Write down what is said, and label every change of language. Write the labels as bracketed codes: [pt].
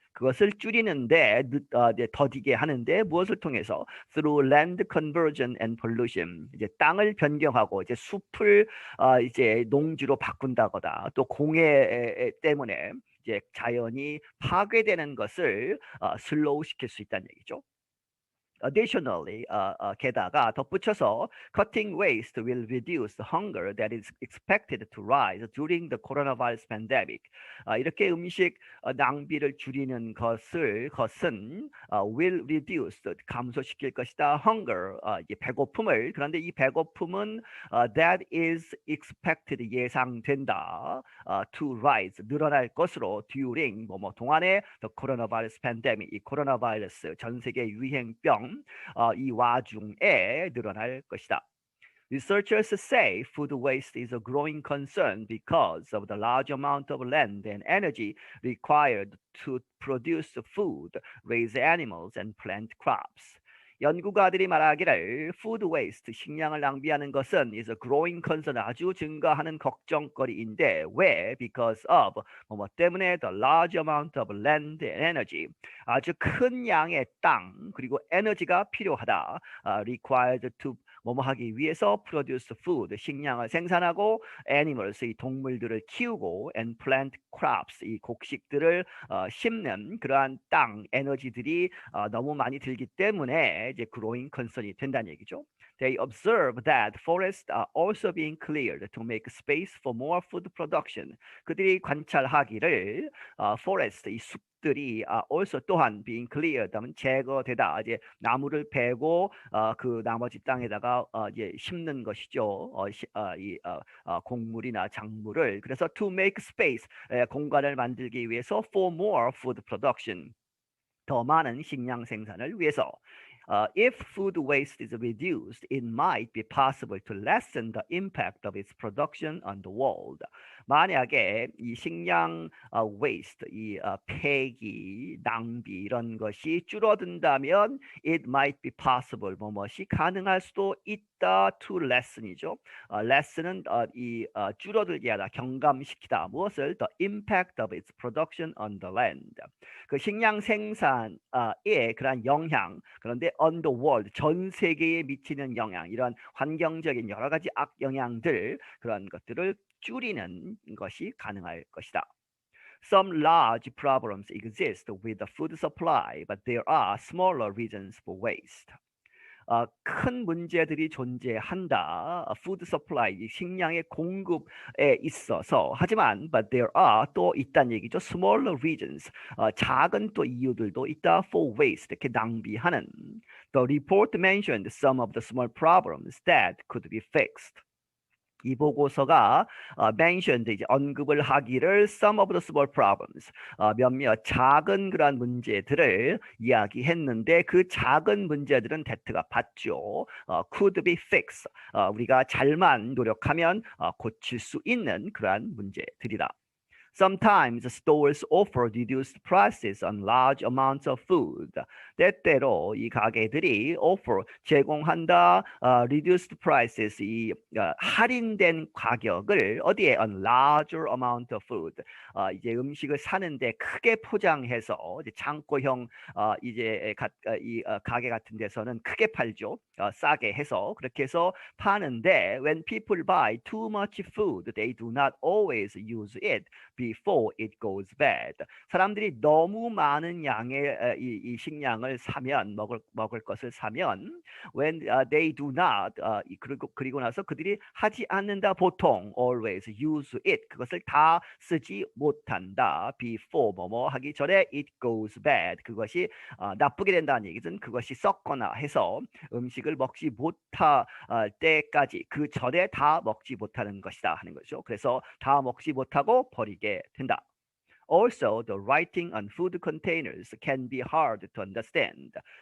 [ko] 그것을 줄이는데 더디게 하는데 무엇을 통해서 [en] through land conversion and pollution [ko] 이제 땅을 변경하고 이제 숲을 이제 농지로 바꾼다거나 또 공해 때문에 이제 자연이 파괴되는 것을 슬로우 시킬 수 있다는 얘기죠. [en] Additionally, [ko] 게다가 덧붙여서 [en] cutting waste will reduce the hunger that is expected to rise during the coronavirus pandemic. [ko] 이렇게 음식 낭비를 줄이는 것은 [en] will reduce [ko] 감소시킬 것이다. hunger 이제 배고픔을 그런데 이 배고픔은 [en] that is expected [ko] 예상된다. [en] to rise [ko] 늘어날 것으로 during 뭐뭐 동안에 [en] the coronavirus pandemic [ko] 이 코로나 바이러스 전 세계 유행병 이 와중에 늘어날 것이다. [en] Researchers say food waste is a growing concern because of the large amount of land and energy required to produce food, raise animals, and plant crops. [ko] 연구가들이 말하기를 [en] food waste, [ko] 식량을 낭비하는 것은 [en] is a growing concern, [ko] 아주 증가하는 걱정거리인데 왜? [en] Because of [ko] 뭐 때문에 [en] the large amount of land and energy, [ko] 아주 큰 양의 땅 그리고 에너지가 필요하다. [en] required to [ko] 뭐뭐 하기 위해서 [en] produce food, [ko] 식량을 생산하고 animals, 이 동물들을 키우고 [en] and plant crops, [ko] 이 곡식들을 심는 그러한 땅 에너지들이 너무 많이 들기 때문에 이제 [en] growing concern [ko] 이 된다는 얘기죠. [en] They observe that forests are also being cleared to make space for more food production. [ko] 그들이 관찰하기를 forest, 이 숲들이 also 또한 [en] being cleared [ko] 하면 제거되다. 이제 나무를 베고 그 나머지 땅에다가 이제 심는 것이죠. 이 곡물이나 작물을. 그래서 [en] to make space, [ko] 공간을 만들기 위해서 [en] for more food production. [ko] 더 많은 식량 생산을 위해서. [en] If food waste is reduced, it might be possible to lessen the impact of its production on the world. [ko] 만약에 이 식량 waste, 이 폐기, 낭비 이런 것이 줄어든다면 [en] it might be possible, [ko] 뭐뭐이 가능할 수도 있다 [en] to lessen [ko] 이죠. lessen은 이 줄어들게 하다, 경감시키다. 무엇을? [en] The impact of its production on the land. [ko] 그 식량 생산의 그러한 영향, 그런데 [en] on the world, [ko] 전 세계에 미치는 영향, 이런 환경적인 여러 가지 악영향들, 그런 것들을 줄이는 것이 가능할 것이다. [en] Some large problems exist with the food supply, but there are smaller reasons for waste. [ko] 큰 문제들이 존재한다. food supply, 식량의 공급에 있어서. 하지만 [en] but there are [ko] 또 있다는 얘기죠. [en] smaller reasons, [ko] 작은 또 이유들도 있다. [en] for waste, [ko] 이렇게 낭비하는. [en] The report mentioned some of the small problems that could be fixed. [ko] 이 보고서가 mentioned, 이제 언급을 하기를 [en] some of the small problems, [ko] 몇몇 작은 그런 문제들을 이야기했는데 그 작은 문제들은 대트가 받죠. [en] could be fixed, [ko] 우리가 잘만 노력하면 고칠 수 있는 그러한 문제들이다. [en] Sometimes stores offer reduced prices on large amounts of food. [ko] 때때로 이 가게들이 offer 제공한다 [en] reduced prices [ko] 할인된 가격을 어디에 [en] on larger amount of food [ko] 이제 음식을 사는데 크게 포장해서 이제 창고형 이 가게 같은 데서는 크게 팔죠. 싸게 해서 그렇게 해서 파는데 [en] when people buy too much food, they do not always use it before it goes bad. [ko] 사람들이 너무 많은 양의 이 식량을 사면 먹을 것을 사면 [en] when they do not [ko] 그리고 나서 그들이 하지 않는다 보통 [en] always use it [ko] 그것을 다 쓰지 못한다 before 뭐뭐 하기 전에 [en] it goes bad [ko] 그것이 나쁘게 된다는 얘기는 그것이 썩거나 해서 음식을 먹지 못할 때까지 그 전에 다 먹지 못하는 것이다 하는 거죠. 그래서 다 먹지 못하고 버리게 된다. [en] Also, the writing on food containers can be hard to understand.